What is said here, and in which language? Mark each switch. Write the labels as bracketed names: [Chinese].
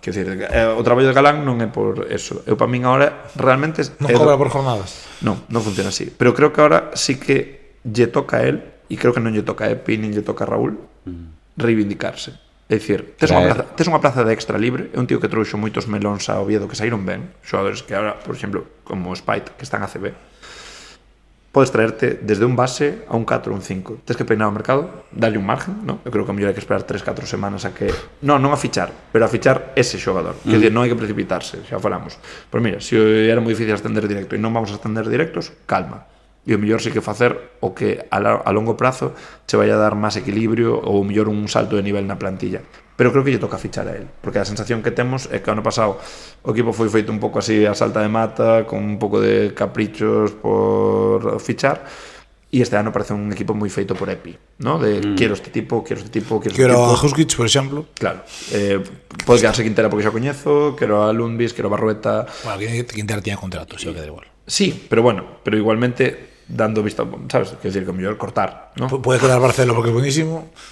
[Galician] Quer dizer, o traballo de Galán non é por eso. Eu, para min, agora, realmente... Non cobra por jornadas. Non funciona así. Pero creo que agora sí que lle toca a él, e creo que non lle toca a Epi, nin lle toca a Raúl, reivindicarse. É dicir, tes unha plaza de extra libre, é un tío que trouxo moitos melóns a Oviedo que saíron ben, xogadores que agora, por exemplo, como Spite, que están a CB, podes traerte desde un base a un 4 ou un 5. Tes que peinar o mercado, darlle un margen, ¿no? Eu creo que a mellor hai que esperar 3-4 semanas a que... Non a fichar, pero a fichar ese xogador. Quer dizer, non hai que precipitarse, xa falamos. Pero mira, se era moi difícil ascender directo e non vamos a ascender directos, calma. E o mellor sí que facer o que a longo prazo che vai a dar máis equilibrio ou o mellor un salto de nivel na plantilla. Pero creo que lle toca fichar a él, porque a sensación que temos é que ano pasado o equipo foi feito un pouco así a salta de mata, con un pouco de caprichos por fichar, e este ano parece un equipo moi feito por Epi, ¿no? [Spanish] De quiero este tipo, quiero este tipo, quiero este tipo. [Galician] Quero a Huskic, por exemplo. Claro, pode quedarse Quintera porque xa coñezo, quero a Lundvis, quero a Barrueta. Bueno, Quintera tiña contrato, si o que da igual. Sí, pero bueno, pero igualmente dando vista, sabes, quero dicir que o mellor cortar, ¿no? Pode quedar Barcelo porque é buenísimo.